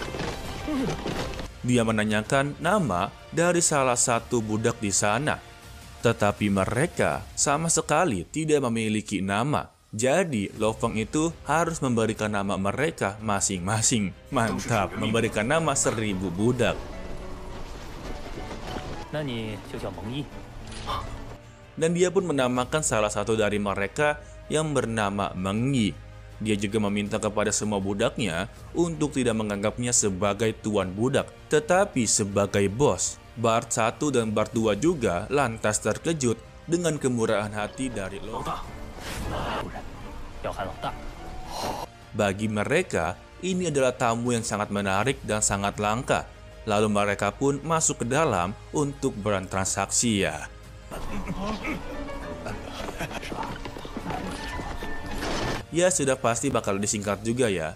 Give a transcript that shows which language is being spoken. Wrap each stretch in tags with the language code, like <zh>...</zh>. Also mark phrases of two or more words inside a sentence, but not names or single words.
<id>Dia menanyakan nama dari salah satu budak di sana. Tetapi mereka sama sekali tidak memiliki nama. Jadi, Lo Feng itu harus memberikan nama mereka masing-masing. Mantap, memberikan nama 1000 budak.</id> <zh>那你就叫蒙毅。</zh> <id>Dan dia pun menamakan salah satu dari mereka yang bernama Meng Yi. Dia juga meminta kepada semua budaknya untuk tidak menganggapnya sebagai tuan budak, tetapi sebagai bos. Bard 1 dan Bard 2 juga lantas terkejut dengan kemurahan hati dari Lo Feng.</id> <zh>主人，要喊老大。</zh> <id>Bagi mereka, ini adalah tamu yang sangat menarik dan sangat langka. Lalu mereka pun masuk ke dalam untuk bertransaksi ya. Ya sudah pasti bakal disingkat juga ya.</id>